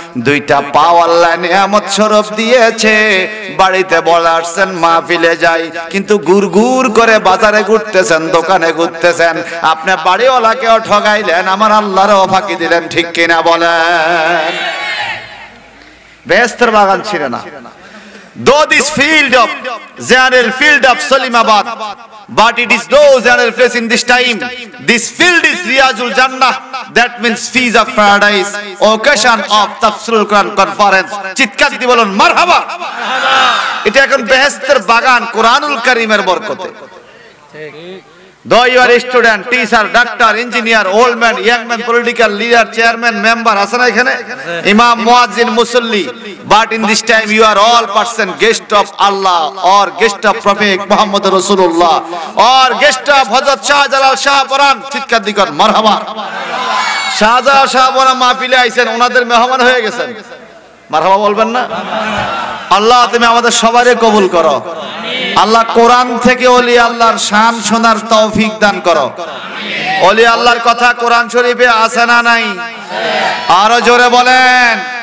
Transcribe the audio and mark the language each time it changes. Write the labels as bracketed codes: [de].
[bn] দুইটা পাও আল্লাহ নিয়ামত স্বরূপ দিয়েছে। বাড়িতে বলে আসছেন মাহফিলে যাই, কিন্তু গুড়গুড় করে বাজারে ঘুরতেছেন, দোকানে ঘুরতেছেন, আপনি বাড়িওয়ালাকেও ঠগাইলেন, আমার আল্লাহরও ফাঁকি দিলেন, ঠিক কিনা বলেন? বেহেশতের বাগান ছিল না। [en] Though this field of general field of Salimabad, but it is no general place in this time. This field is Riyazul Jannah, that means fees of paradise. Occasion of Tafsirul Quran conference. [bn] চিৎকার দিয়ে বলুন মারহাবা। এটা এখন বেহেশতের বাগান কোরআনুল কারীমের বরকতে। [en] Though you are a student, teacher, doctor, engineer, old man, young man, political leader, chairman, member, [bn] আছে না এখানে? [en] Imam, muazzin, musalli, but in this time you are all person guest of Allah or guest of Prophet Muhammad Rasulullah or guest of Hazrat Shahjalal Shah Paran। [bn] চিৎকার দিয়ে কর মারহাবা। Shahjalal Shah Parana মাহফিলে আইছেন, ওনাদের মেহমান হয়ে গেছেন, মারহাবা বলবেন না? আল্লাহ তুমি আমাদের সবারই কবুল করো। আল্লাহ কোরআন থেকে ওলি আল্লাহর শান শোনার তৌফিক দান করো। ওলি আল্লাহর কথা কোরআন শরীফে আছে না নাই? আরো জোরে বলেন।